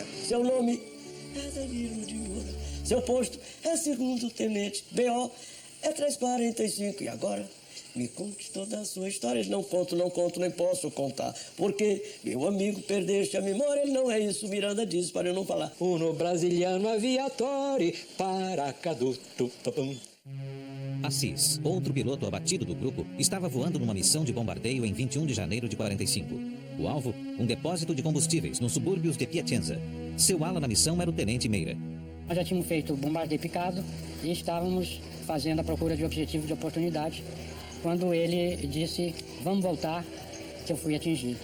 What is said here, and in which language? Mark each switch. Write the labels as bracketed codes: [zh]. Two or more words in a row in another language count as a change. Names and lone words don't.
[pt] Seu nome é Danilo de Moura. Seu posto é 2º tenente, B.O. é 345. E agora, Me conte toda a sua história. Não conto, nem posso contar. Porque, meu amigo, perdeste a memória. Não é isso, Miranda diz, para eu não falar. [it] Uno brasiliano aviatori, paracaduto. [pt] Assis, outro piloto abatido do grupo, estava voando numa missão de bombardeio em 21 de janeiro de 45. O alvo, um depósito de combustíveis nos subúrbios de Piacenza. Seu ala na missão era o Tenente Meira. Nós já tínhamos feito o bombardeio picado e estávamos fazendo a procura de objetivo de oportunidade, quando ele disse, vamos voltar, que eu fui atingido.